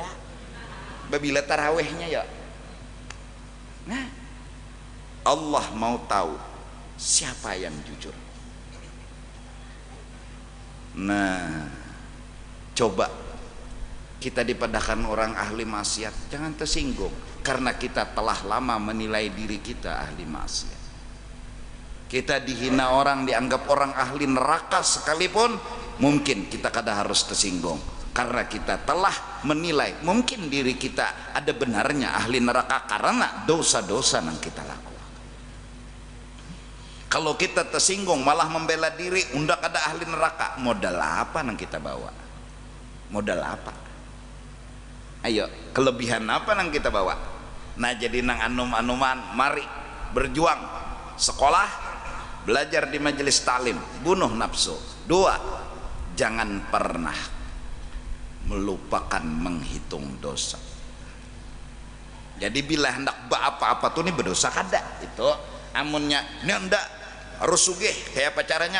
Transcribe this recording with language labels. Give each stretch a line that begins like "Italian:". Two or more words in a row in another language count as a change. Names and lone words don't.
Banjar: Babila tarawehnya ya.
Indonesian: Nah, Allah mau tahu siapa yang jujur.
Banjar: Nah, coba kita dipadahkan orang ahli maksiat,
Indonesian: jangan tersinggung karena kita telah lama menilai diri kita ahli maksiat. Kita dihina orang, dianggap orang ahli neraka sekalipun, mungkin kita kada harus tersinggung karena kita telah menilai mungkin diri kita ada benarnya ahli neraka karena dosa-dosa yang kita lakukan.
Banjar: Kalau kita tersinggung malah membela diri, undak ada ahli neraka, modal apa nang kita bawa? Modal apa? Ayo, kelebihan apa nang kita bawa? Nah, jadi nang anum-anuman, mari berjuang, sekolah, belajar di majelis taklim, bunuh nafsu.
Indonesian: 2, jangan pernah melupakan menghitung dosa.
Banjar: Jadi bila hendak apa-apa tuh nih berdosa kada itu amunnya ini hendak harus sugih, kayak apa caranya?